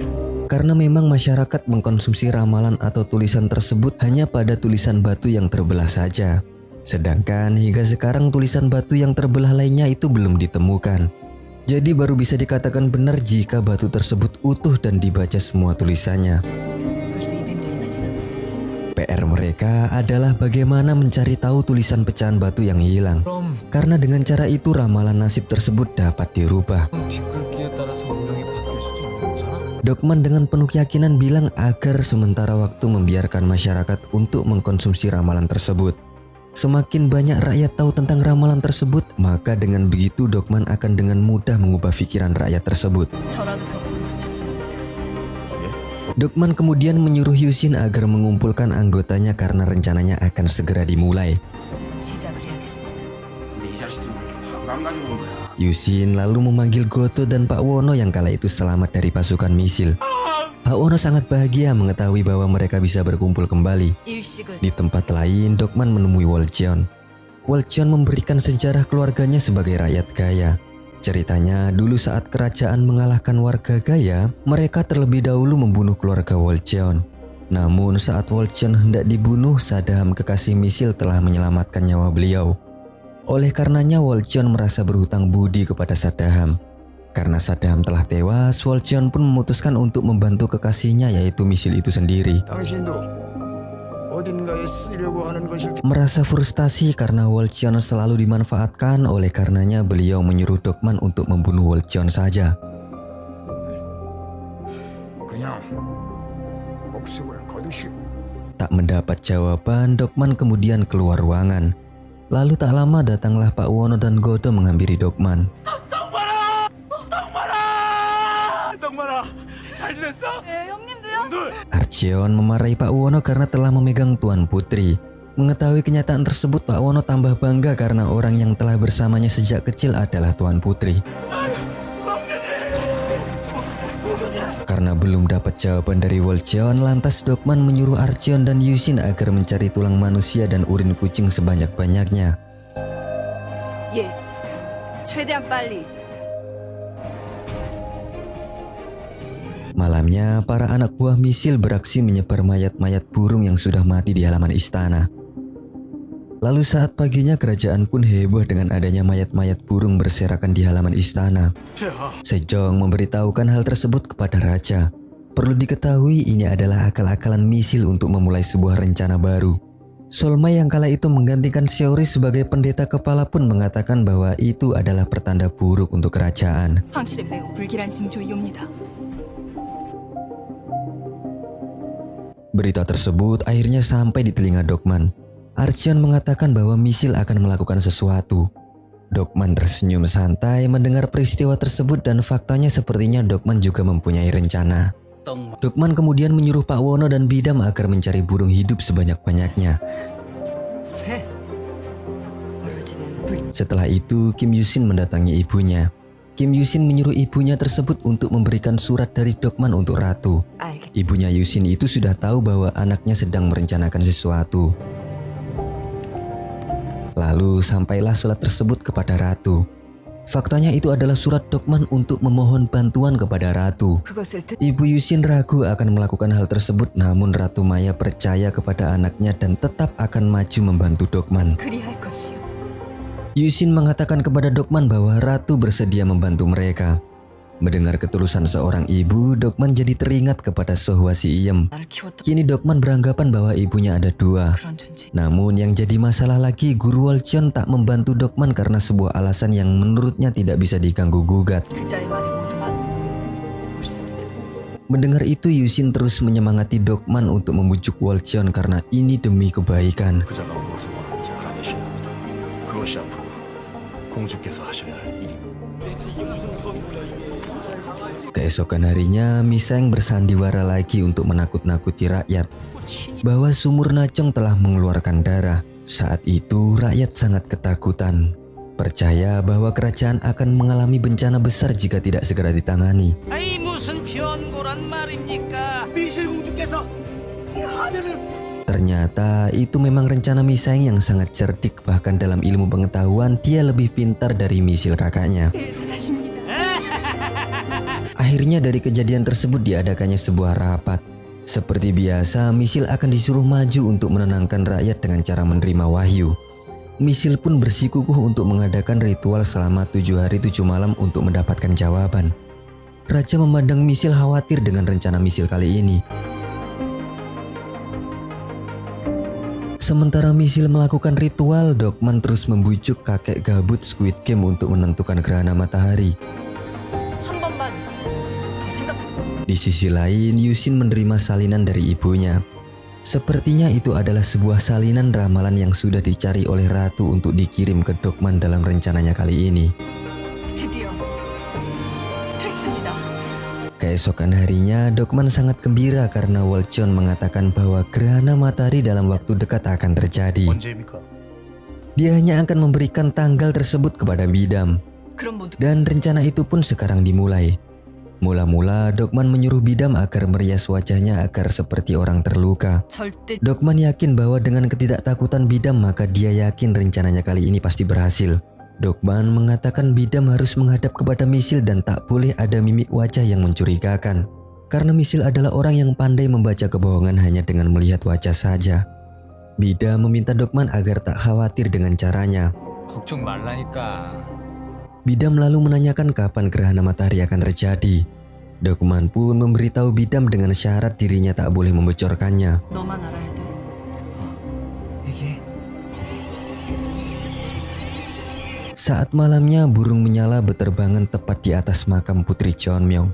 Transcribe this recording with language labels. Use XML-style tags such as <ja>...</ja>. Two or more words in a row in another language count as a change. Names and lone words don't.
<id>Karena memang masyarakat mengkonsumsi ramalan atau tulisan tersebut hanya pada tulisan batu yang terbelah saja. Sedangkan hingga sekarang tulisan batu yang terbelah lainnya itu belum ditemukan. Jadi baru bisa dikatakan benar jika batu tersebut utuh dan dibaca semua tulisannya.</id> <ko>벌써 200년이나 지났네.</ko> <id>PR mereka adalah bagaimana mencari tahu tulisan pecahan batu yang hilang.</id> <ko>그럼</ko> <id>Karena dengan cara itu ramalan nasib tersebut dapat dirubah.</id> <ko>뒷글귀에 따라서 운명이 바뀔 수도 있는 거잖아.</ko> <id>Dokman dengan penuh keyakinan bilang agar sementara waktu membiarkan masyarakat untuk mengkonsumsi ramalan tersebut. Semakin banyak rakyat tahu tentang ramalan tersebut, maka dengan begitu Dokman akan dengan mudah mengubah pikiran rakyat tersebut.</id> <ko>저라도 벽돌을 붙였습니다.</ko> <id>Dokman kemudian menyuruh Yusin agar mengumpulkan anggotanya karena rencananya akan segera dimulai.</id> <ko>시작을 해야겠습니다. 근데 이 자식들은 왜 이렇게 방감 가지고 온 거야?</ko> <id>Yusin lalu memanggil Goto dan Pak Wono yang kala itu selamat dari pasukan misil. Pak Wono sangat bahagia mengetahui bahwa mereka bisa berkumpul kembali.</id> <ko>일식을</ko> <id>Di tempat lain, Dokman menemui Wolcheon. Wolcheon memberikan sejarah keluarganya sebagai rakyat Gaya. Ceritanya, dulu saat kerajaan mengalahkan warga Gaya, mereka terlebih dahulu membunuh keluarga Wolcheon. Namun saat Wolcheon hendak dibunuh, Sadam kekasih misil telah menyelamatkan nyawa beliau. Oleh karenanya Wolcheon merasa berhutang budi kepada Sadam. Karena Sadam telah tewas, Wolcheon pun memutuskan untuk membantu kekasihnya yaitu misil itu sendiri.</id> <ko>당신도 어딘가에 쓰려고 하는 것일</ko> <id>Merasa frustasi karena Wolcheon selalu dimanfaatkan, oleh karenanya beliau menyuruh Dokman untuk membunuh Wolcheon saja.</id> <ko>그냥 목숨을 거두시오.</ko> <id>Tak mendapat jawaban, Dokman kemudian keluar ruangan. Lalu tak lama datanglah Pak Wono dan Goto menghampiri Dokman.</id> <ko>떡만아, 잘 지냈어? 네, 형님도요? 놈들!</ko> <id>Archeon memarahi Pak Wono karena telah memegang Tuan Putri. Mengetahui kenyataan tersebut, Pak Wono tambah bangga karena orang yang telah bersamanya sejak kecil adalah Tuan Putri. Karena belum dapat jawaban dari Wolcheon, lantas Dokman menyuruh Archeon dan Yusin agar mencari tulang manusia dan urin kucing sebanyak-banyaknya.</id> <ko>예. 최대한 빨리.</ko> <id>Malamnya, para anak buah misil beraksi menyebar mayat-mayat burung yang sudah mati di halaman istana. Lalu saat paginya kerajaan pun heboh dengan adanya mayat-mayat burung berserakan di halaman istana.</id> <ko>폐하,</ko> <id>Sejong memberitahukan hal tersebut kepada raja. Perlu diketahui ini adalah akal-akalan misil untuk memulai sebuah rencana baru. Solma yang kala itu menggantikan Seori sebagai pendeta kepala pun mengatakan bahwa itu adalah pertanda buruk untuk kerajaan.</id> <ko>황실에 매우 불길한 징조이옵니다.</ko> <id>Berita tersebut akhirnya sampai di telinga Dokman. Archeon mengatakan bahwa misil akan melakukan sesuatu. Dokman tersenyum santai mendengar peristiwa tersebut dan faktanya sepertinya Dokman juga mempunyai rencana. Dokman kemudian menyuruh Pak Wono dan Bidam agar mencari burung hidup sebanyak-banyaknya.</id> <ko>새. 떨어지는 불.</ko> <id>Setelah itu Kim Yusin mendatangi ibunya. Kim Yusin menyuruh ibunya tersebut untuk memberikan surat dari Dokman untuk Ratu.</id> <ko>알겠.</ko> <id>Ibunya Yusin itu sudah tahu bahwa anaknya sedang merencanakan sesuatu. Lalu sampailah surat tersebut kepada Ratu. Faktanya itu adalah surat Dokman untuk memohon bantuan kepada Ratu.</id> <ko>그것을 듣.</ko> <id>Ibu Yusin ragu akan melakukan hal tersebut, namun Ratu Maya percaya kepada anaknya dan tetap akan maju membantu Dokman.</id> <ko>그리할 것이요.</ko> <id>Yusin mengatakan kepada Dokman bahwa Ratu bersedia membantu mereka. Mendengar ketulusan seorang ibu, Dokman jadi teringat kepada Sohwa Siem.</id> <ko>나를 키웠던</ko> <id>Kini Dokman beranggapan bahwa ibunya ada dua.</id> <ko>그런 존재.</ko> <id>Namun yang jadi masalah lagi, Guru Wolcheon tak membantu Dokman karena sebuah alasan yang menurutnya tidak bisa diganggu gugat.</id> <ko>그자의 말이 모두 옳습니다.</ko> <id>Mendengar itu, Yusin terus menyemangati Dokman untuk membujuk Wolcheon karena ini demi kebaikan.</id> <ko>그자가 무엇을 원하는지 알아내셔야 합니다. 그것이 앞으로 공주께서 하셔야 할 일입니다.</ko> <id>Keesokan harinya, Miseng bersandiwara lagi untuk menakut-nakuti rakyat bahwa sumur Nachong telah mengeluarkan darah. Saat itu rakyat sangat ketakutan, percaya bahwa kerajaan akan mengalami bencana besar jika tidak segera ditangani.</id> <ko>아이 무슨 변고란 말입니까? 미실공주께서 이 하늘을</ko> <id>Ternyata itu memang rencana Miseng yang sangat cerdik, bahkan dalam ilmu pengetahuan dia lebih pintar dari Misil kakaknya.</id> <ko>대단하십니다.</ko> <id>Akhirnya dari kejadian tersebut diadakannya sebuah rapat. Seperti biasa, Misil akan disuruh maju untuk menenangkan rakyat dengan cara menerima wahyu. Misil pun bersikukuh untuk mengadakan ritual selama 7 hari 7 malam untuk mendapatkan jawaban. Raja memandang Misil khawatir dengan rencana Misil kali ini. Sementara Misil melakukan ritual, Dokman terus membujuk kakek gabut Squid Game untuk menentukan gerhana matahari.</id> <ko>한 번만 더 생각해.</ko> <id>Di sisi lain, Yusin menerima salinan dari ibunya. Sepertinya itu adalah sebuah salinan ramalan yang sudah dicari oleh Ratu untuk dikirim ke Dokman dalam rencananya kali ini.</id> <ko>드디어 됐습니다.</ko> <id>Keesokan harinya, Dokman sangat gembira karena Wolcheon mengatakan bahwa gerhana matahari dalam waktu dekat akan terjadi.</id> <ko>언제입니까?</ko> <id>Dia hanya akan memberikan tanggal tersebut kepada Bidam.</id> <ko>그럼 모두</ko> <id>Dan rencana itu pun sekarang dimulai. Mula-mula Dokman menyuruh Bidam agar merias wajahnya agar seperti orang terluka.</id> <ko>절대</ko> <id>Dokman yakin bahwa dengan ketidaktakutan Bidam maka dia yakin rencananya kali ini pasti berhasil. Dokman mengatakan Bidam harus menghadap kepada Misil dan tak boleh ada mimik wajah yang mencurigakan. Karena Misil adalah orang yang pandai membaca kebohongan hanya dengan melihat wajah saja. Bidam meminta Dokman agar tak khawatir dengan caranya.</id> <ko>걱정 말라니까.</ko> <id>Bidam lalu menanyakan kapan gerhana matahari akan terjadi. Dokman pun memberitahu Bidam dengan syarat dirinya tak boleh membocorkannya.</id> <ko>너만 알아야 돼. 이게</ko> <id>Saat malamnya burung menyala beterbangan tepat di atas makam Putri Cheonmyeong.</id>